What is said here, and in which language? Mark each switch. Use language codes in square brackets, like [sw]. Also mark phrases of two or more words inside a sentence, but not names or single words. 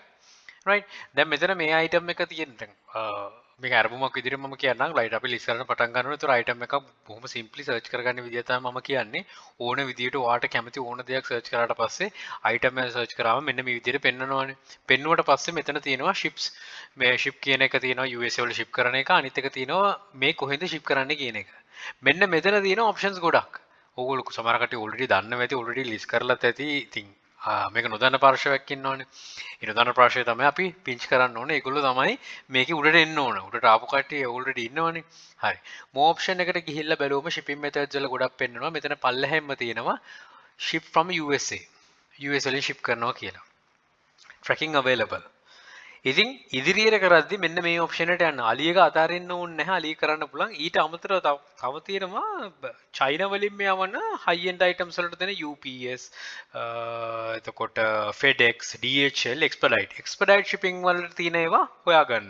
[si] right දැන් මෙතන මේ item එක තියෙන දැන් මේක අරමුමක් විදිහට මම කියන්නම් ලයිට් අපි ලිස්ට් කරන්න පටන් ගන්නකොට ඒතර item එකක් බොහොම [en] simply search [si] කරගන්න විදිය තමයි මම කියන්නේ ඕන විදියට ඔයාට කැමති ඕන දෙයක් search කරාට පස්සේ item එක search කරාම මෙන්න මේ විදියට පෙන්නනවානේ පෙන්නුවට පස්සේ මෙතන තියෙනවා ships මේ ship කියන එක තියෙනවා USA වල ship කරන එක අනිත් එක තියෙනවා මේ කොහෙන්ද ship කරන්නේ කියන එක මෙන්න මෙතන තියෙන options ගොඩක් ඕගොල්ලෝ සමහර කට්ටිය already දන්නවා ඇති [en] already list [si] කරලාත් ඇති ඉතින් මේක නොදන්න පාර්ශවයක් ඉන්නවනේ. ඒ නොදන්න පාර්ශවය තමයි අපි පින්ච් කරන්න ඕනේ. ඒගොල්ලෝ තමයි මේකේ උඩට එන්න ඕන. උඩට ආපු කට්ටිය already ඉන්නවනේ. හරි. [en] more option [si] එකට ගිහිල්ලා බැලුවම [en] shipping methods [si] වල ගොඩක් පෙන්නනවා. මෙතන පල්ලෙහැම්ම තියෙනවා [en] ship from USA. [si] US වලින් ship කරනවා කියලා. [en] tracking available. [si] ඉතින් ඉදිරියට කරද්දි මෙන්න මේ ඔප්ෂන් එකට යන්න. අලියක අතාරින්න ඕනේ නැහැ. අලිය කරන්න පුළුවන්. ඊට අමතරව තව තියෙනවා චයිනා වලින් මෙවන [en] high end items [si] වලට දෙන UPS එතකොට FedEx, DHL, [en] expedite shipping [si] වලට තියෙන ඒවා හොයාගන්න.